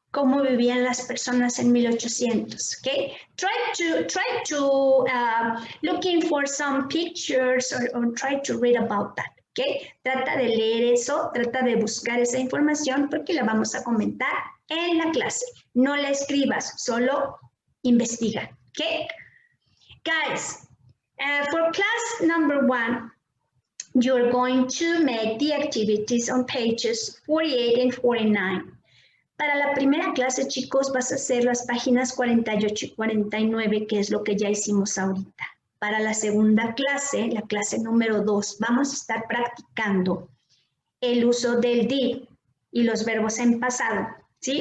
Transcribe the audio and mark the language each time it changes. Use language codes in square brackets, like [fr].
[es] Cómo vivían las personas en 1800, okay? [en] Try to looking for some pictures or try to read about that, okay? [es] Trata de leer eso, trata de buscar esa información porque la vamos a comentar en la clase. No la escribas, solo investiga, okay? [en] Guys, for class number 1, you're going to make the activities on pages 48 and 49. [es] Para la primera clase, chicos, vas a hacer las páginas 48 y 49, que es lo que ya hicimos ahorita. Para la segunda clase, la clase número 2, vamos a estar practicando el uso del did y los verbos en pasado. ¿Sí?